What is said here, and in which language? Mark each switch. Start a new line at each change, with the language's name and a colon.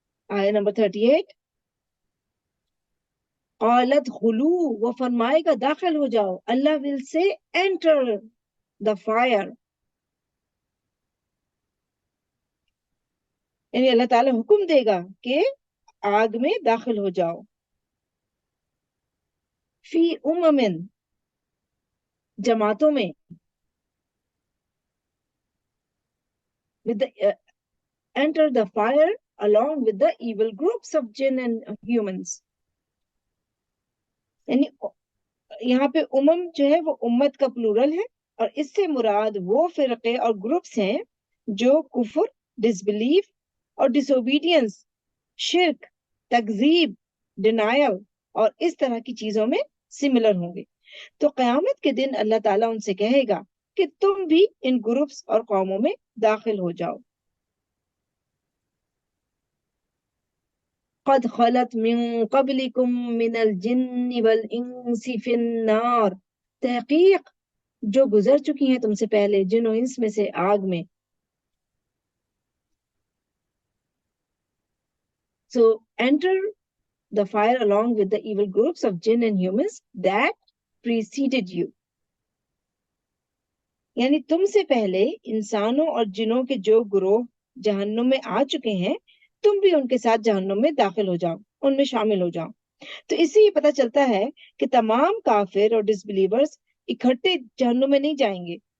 Urdu: آیت نمبر 38
Arabic: قالت خلو،
Urdu: وہ فرمائے گا داخل ہو جاؤ. اللہ
English: will say enter the fire،
Urdu: یعنی اللہ تعالیٰ حکم دے گا کہ آگ میں داخل ہو جاؤ.
Arabic: فی امم،
Urdu: جماعتوں میں،
English: with the, enter the fire along with the evil groups of jinn and humans.
Urdu: یعنی یہاں پہ امم جو ہے وہ امت کا پلورل ہے، اور اس سے مراد وہ فرقے اور گروپس ہیں جو کفر، ڈس بلیف اور ڈس اوبیڈینس، شرک، تکذیب، ڈینائل اور اس طرح کی چیزوں میں سملر ہوں گے. تو قیامت کے دن اللہ تعالیٰ ان سے کہے گا کہ تم بھی ان گروپس اور قوموں میں داخل ہو جاؤ.
Arabic: قد خلت من قبلكم من الجن والانس في النار،
Urdu: تحقیق جو گزر چکی ہیں تم سے پہلے جن و انس میں سے آگ میں.
English: So enter the fire along with the evil groups of jinn and humans that preceded you.
Urdu: یعنی تم سے پہلے انسانوں اور جنوں کے جو گروہ جہنم میں آ چکے ہیں تم بھی ان کے ساتھ جہنم میں داخل ہو جاؤ، ان میں شامل ہو جاؤ. تو اس سے یہ پتہ چلتا ہے کہ تمام کافر اور ڈس بلیورز اکٹھے جہنم میں نہیں جائیں گے.